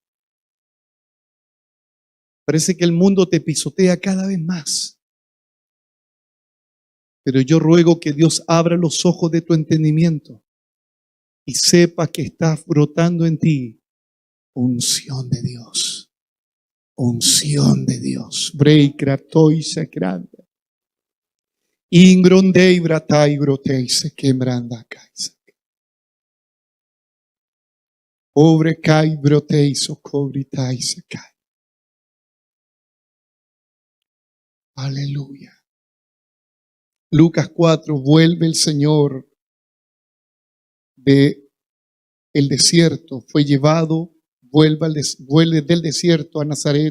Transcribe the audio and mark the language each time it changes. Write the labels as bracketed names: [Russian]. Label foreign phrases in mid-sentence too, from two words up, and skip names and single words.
[Spanish] Parece que el mundo te pisotea cada vez más. Pero yo ruego que Dios abra los ojos de tu entendimiento y sepa que está brotando en ti unción de Dios. Unción de Dios. Brei kratoi sakranda. Ingrondei bratai grotei se quembranda kaisa. Obre kai brotei socobritai se kai. Aleluya. Lucas 4, vuelve el Señor de el desierto, fue llevado, vuelve del desierto a Nazaret.